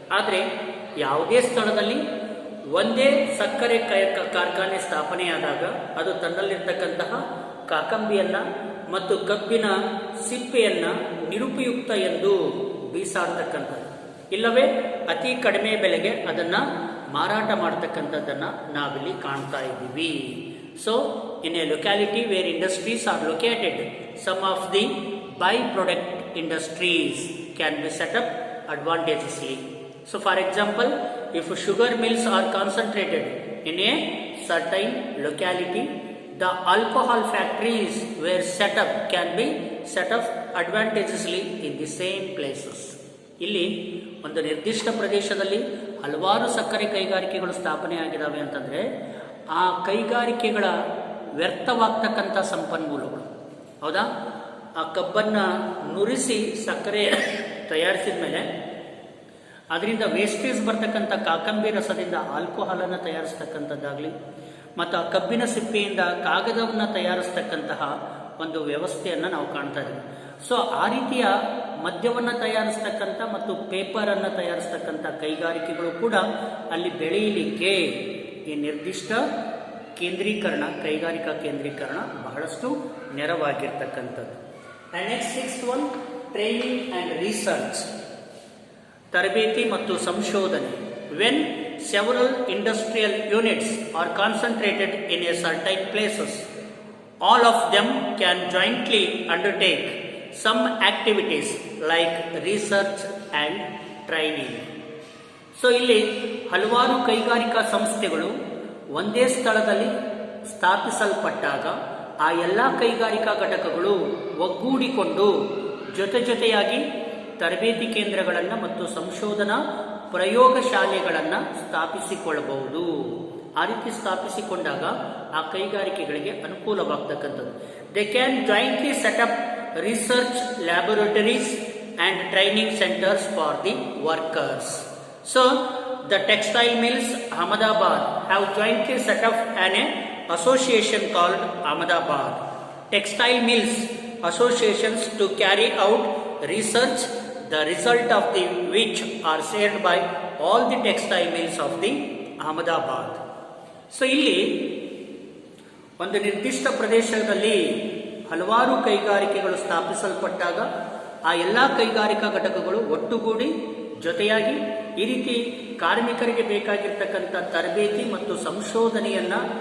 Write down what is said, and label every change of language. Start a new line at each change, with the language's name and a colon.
Kannada: ಆದರೆ ಯಾವುದೇ ಸ್ಥಳದಲ್ಲಿ ಒಂದೇ ಸಕ್ಕರೆ ಕಾರ್ಖಾನೆ ಸ್ಥಾಪನೆಯಾದಾಗ ಅದು ತನ್ನಲ್ಲಿರ್ತಕ್ಕಂತಹ ಕಾಕಂಬಿಯನ್ನು ಮತ್ತು ಕಬ್ಬಿನ ಸಿಪ್ಪೆಯನ್ನು ನಿರುಪಯುಕ್ತ ಎಂದು ಬೀಸಾಡ್ತಕ್ಕಂಥದ್ದು, ಇಲ್ಲವೇ ಅತಿ ಕಡಿಮೆ ಬೆಲೆಗೆ ಅದನ್ನು ಮಾರಾಟ ಮಾಡ್ತಕ್ಕಂಥದ್ದನ್ನು ನಾವಿಲ್ಲಿ ಕಾಣ್ತಾ ಇದ್ದೀವಿ.
English: So in a locality where industries are located, some of the byproduct industries can be set up advantageously. So for example, if sugar mills are concentrated in a certain locality, the alcohol factories were set up can be set up advantageously in the same places.
Kannada: ಇಲ್ಲಿ ಒಂದು ನಿರ್ದಿಷ್ಟ ಪ್ರದೇಶದಲ್ಲಿ ಹಲವಾರು ಸಕ್ಕರೆ ಕೈಗಾರಿಕೆಗಳು ಸ್ಥಾಪನೆ ಆಗಿದ್ದಾವೆ ಅಂತಂದರೆ ಆ ಕೈಗಾರಿಕೆಗಳ ವ್ಯರ್ಥವಾಗ್ತಕ್ಕಂಥ ಸಂಪನ್ಮೂಲಗಳು, ಹೌದಾ, ಆ ಕಬ್ಬನ್ನು ನುರಿಸಿ ಸಕ್ಕರೆ ತಯಾರಿಸಿದ ಮೇಲೆ ಅದರಿಂದ ವೇಸ್ಟೇಜ್ ಬರ್ತಕ್ಕಂಥ ಕಾಕಂಬಿ ರಸದಿಂದ ಆಲ್ಕೋಹಾಲನ್ನು ತಯಾರಿಸ್ತಕ್ಕಂಥದ್ದಾಗಲಿ ಮತ್ತು ಆ ಕಬ್ಬಿನ ಸಿಪ್ಪೆಯಿಂದ ಕಾಗದವನ್ನು ತಯಾರಿಸ್ತಕ್ಕಂತಹ ಒಂದು ವ್ಯವಸ್ಥೆಯನ್ನು ನಾವು ಕಾಣ್ತಾ ಇದ್ದೀವಿ. ಸೊ ಆ ರೀತಿಯ ಮದ್ಯವನ್ನು ತಯಾರಿಸ್ತಕ್ಕಂಥ ಮತ್ತು ಪೇಪರನ್ನು ತಯಾರಿಸ್ತಕ್ಕಂಥ ಕೈಗಾರಿಕೆಗಳು ಕೂಡ ಅಲ್ಲಿ ಬೆಳೆಯಲಿಕ್ಕೆ ಈ ನಿರ್ದಿಷ್ಟ ಕೇಂದ್ರೀಕರಣ, ಕೈಗಾರಿಕಾ ಕೇಂದ್ರೀಕರಣ ಬಹಳಷ್ಟು ನೆರವಾಗಿರ್ತಕ್ಕಂಥದ್ದು.
English: and next 6th one, training and research,
Kannada: ತರಬೇತಿ ಮತ್ತು ಸಂಶೋಧನೆ.
English: When several industrial units are concentrated in a certain places, all of them can jointly undertake some activities like research and training.
Kannada: So ಇಲ್ಲಿ ಹಲವಾರು ಕೈಗಾರಿಕಾ ಸಂಸ್ಥೆಗಳು ಒಂದೇ ಸ್ಥಳದಲ್ಲಿ ಸ್ಥಾಪಿಸಲ್ಪಟ್ಟಾಗ ಆ ಎಲ್ಲ ಕೈಗಾರಿಕಾ ಘಟಕಗಳು ಒಗ್ಗೂಡಿಕೊಂಡು ಜೊತೆಯಾಗಿ ತರಬೇತಿ ಕೇಂದ್ರಗಳನ್ನು ಮತ್ತು ಸಂಶೋಧನಾ ಪ್ರಯೋಗಶಾಲೆಗಳನ್ನು ಸ್ಥಾಪಿಸಿಕೊಳ್ಳಬಹುದು. ಆ ರೀತಿ ಸ್ಥಾಪಿಸಿಕೊಂಡಾಗ ಆ ಕೈಗಾರಿಕೆಗಳಿಗೆ ಅನುಕೂಲವಾಗ್ತಕ್ಕಂಥದ್ದು.
English: They can jointly set up research laboratories and training centres for the workers. So the textile mills Ahmedabad have jointly set up an association called Ahmedabad Textile Mills Associations to carry out research, the result of the which are shared by all the textile mills of the Ahmedabad.
Kannada: So ಇಲ್ಲಿ ಒಂದು ನಿರ್ದಿಷ್ಟ ಪ್ರದೇಶದಲ್ಲಿ ಹಲವಾರು ಕೈಗಾರಿಕೆಗಳು ಸ್ಥಾಪಿಸಲ್ಪಟ್ಟಾಗ ಆ ಎಲ್ಲ ಕೈಗಾರಿಕಾ ಘಟಕಗಳು ಒಟ್ಟುಗೂಡಿ ಜೊತೆಯಾಗಿ ಈ ರೀತಿ ಕಾರ್ಮಿಕರಿಗೆ ಬೇಕಾಗಿರ್ತಕ್ಕಂಥ ತರಬೇತಿ ಮತ್ತು ಸಂಶೋಧನೆಯನ್ನು